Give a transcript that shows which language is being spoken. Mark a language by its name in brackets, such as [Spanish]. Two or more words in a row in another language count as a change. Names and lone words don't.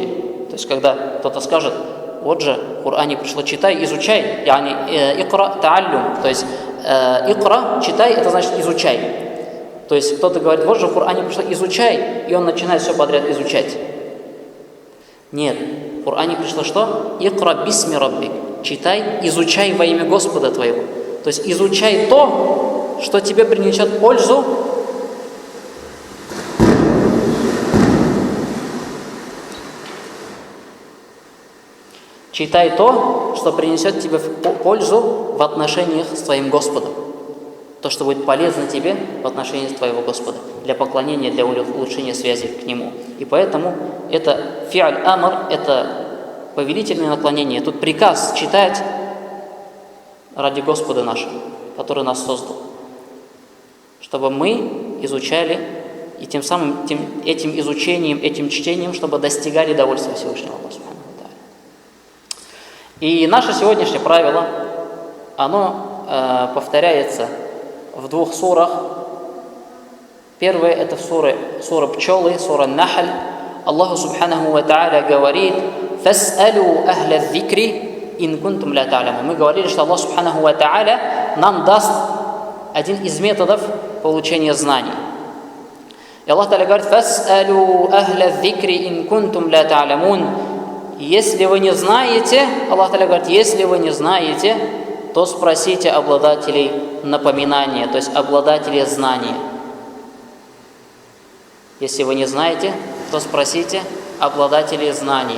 [Russian] То есть когда кто-то скажет: вот же в Коране пришло «читай, изучай», [Arabic] اقرأ تعلم. [Russian] То есть икра, читай, это значит изучай. То есть кто-то говорит: вот же в Коране пришло «изучай», и он начинает все подряд изучать. Нет, в Коране пришло что? [Arabic] «اقرأ باسم ربك», [Russian] читай, изучай во имя Господа твоего. То есть изучай то, что тебе принесет пользу. Читай то, что принесет тебе пользу в отношениях с твоим Господом. то, что будет полезно тебе в отношении твоего Господа, для поклонения, для улучшения связи к Нему. И поэтому это [Arabic] فعل أمر, [Russian] это повелительное наклонение. Тут приказ читать ради Господа нашего, который нас создал, чтобы мы изучали, и тем самым этим изучением, этим чтением, чтобы достигали довольства Всевышнего Аллаха [Arabic] سبحانه وتعالى. [Russian] И наше сегодняшнее правило, оно повторяется в двух сурах. Первое — это сура пчелы, сура Нахль. Аллаху [Arabic] سبحانه وتعالى [Russian] говорит: [Arabic] «فاسألوا أهل الذكر إن كنتم لا تعلمون». [Russian] Мы говорили, что Аллах [Arabic] سبحانه وتعالى [Russian] нам даст один из методов получения знаний. И Аллах Тааля говорит: [Arabic] «فاسألوا أهل الذكر إن كنتم لا تعلمون». [Russian] Если вы не знаете, Аллах Тааля говорит, если вы не знаете, то спросите обладателей напоминания, то есть обладателей знания. Если вы не знаете, то спросите обладателей знания.